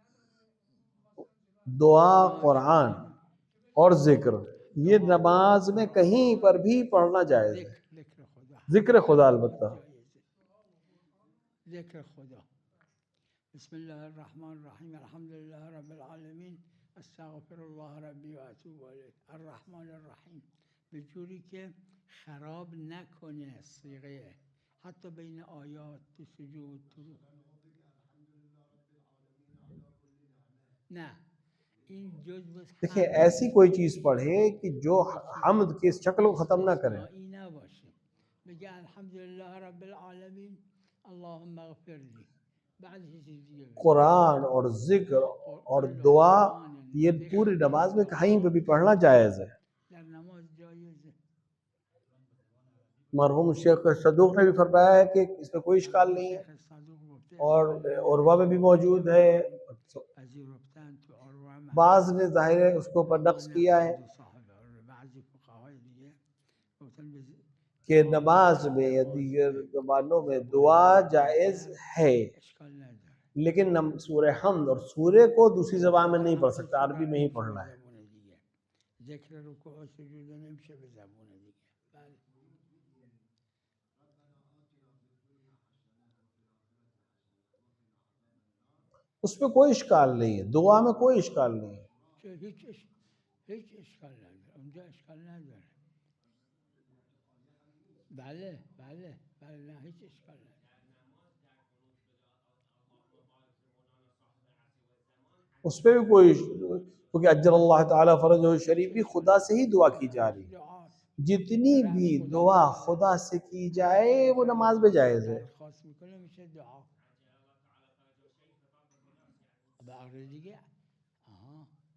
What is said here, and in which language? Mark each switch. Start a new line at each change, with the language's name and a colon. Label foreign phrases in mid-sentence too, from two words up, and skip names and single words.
Urdu: دعا، قرآن اور ذکر یہ نماز میں کہیں پر بھی پڑھنا جائز ہے، ذکر خدا البتہ۔ ذکر خدا،
Arabic: بسم اللہ الرحمن الرحیم الحمدللہ رب العالمین استغفر اللہ ربی و اتوب الیہ الرحمن الرحیم،
Persian: به جوری که خراب نکنه صیغه، حتی بین آیات تو سجود تو نه این جزء
Urdu: دیکھیں ایسی کوئی چیز پڑھے کہ جو حمد کی اس شکل کو ختم نہ کرے،
Persian: نباشه، بگه
Arabic: الحمدللہ رب العالمین اللهم اغفر لی،
Persian: بعد چیزی دیگه
Urdu: قرآن اور ذکر اور دعا یہ پوری نماز میں کہیں پہ بھی پڑھنا جائز ہے۔
Persian: در نماز جایزه۔
Urdu: مرحوم شیخ صدوق نے بھی فرمایا ہے کہ اس میں کوئی اشکال نہیں ہے، اور عروہ میں بھی موجود ہے، بعض نے ظاہر ہے اس کو پر نقص کیا ہے کہ نماز میں یا دیگر زبانوں میں دعا جائز ہے، لیکن سورہ حمد اور سورہ کو دوسری زبان میں نہیں پڑھ سکتا، عربی میں ہی پڑھنا ہے۔
Persian: ذکر رکوع و سجود نمیشه به زبان دیگه. بله.
Urdu: اس میں کوئی اشکال نہیں ہے، دعا میں کوئی اشکال نہیں ہے۔
Persian: هیچ اشکال نداره، اونجا اشکال نداره. بله بله بله، نه هیچ اشکال نداره.
Urdu: اس پہ بھی کوئی کیونکہ اجر اللہ تعالیٰ فرجہ شریف بھی خدا سے ہی دعا کی جا رہی ہے، جتنی بھی دعا خدا سے کی جائے وہ نماز میں جائز ہے۔
Persian: خاص میکنه میشه دعا. بقیه دیگه آها.